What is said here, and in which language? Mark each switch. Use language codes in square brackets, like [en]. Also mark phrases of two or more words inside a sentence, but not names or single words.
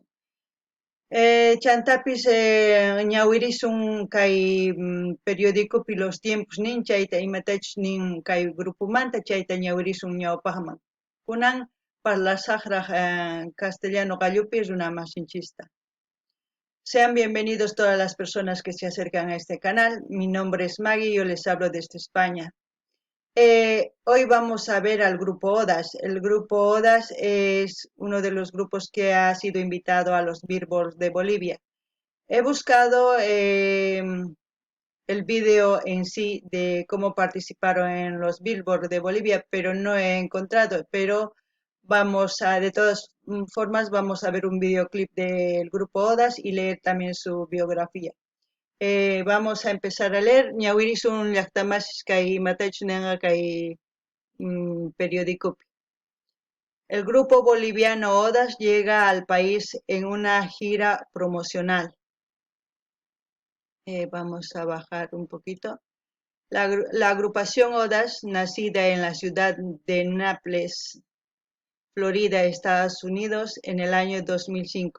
[qu] Chantapis ñawirisun kay periódicopi Los Tiempos nin chayta imatachus nin kay grupomanta chayta ñawirisun ñawpaqman. Kunan parlasaqraq castellano gallupi runamasinchista. [es] Sean bienvenidos todas las personas que se acercan a este canal. Mi nombre es Maggie y yo les hablo desde España. Hoy vamos a ver al Grupo Odas. El Grupo Odas es uno de los grupos que ha sido invitado a los Billboards de Bolivia. He buscado el video en sí de cómo participaron en los Billboards de Bolivia, pero no he encontrado. Pero de todas formas, vamos a ver un videoclip del Grupo Odas y leer también su biografía. Vamos a empezar a leer. [qu] Ñawirisun llaqtamasis kay matachunanga kay periódico. [es] El grupo boliviano Odas llega al país en una gira promocional. Vamos a bajar un poquito. La agrupación Odas, nacida en la ciudad de Nápoles, Florida, Estados Unidos, en el año 2005.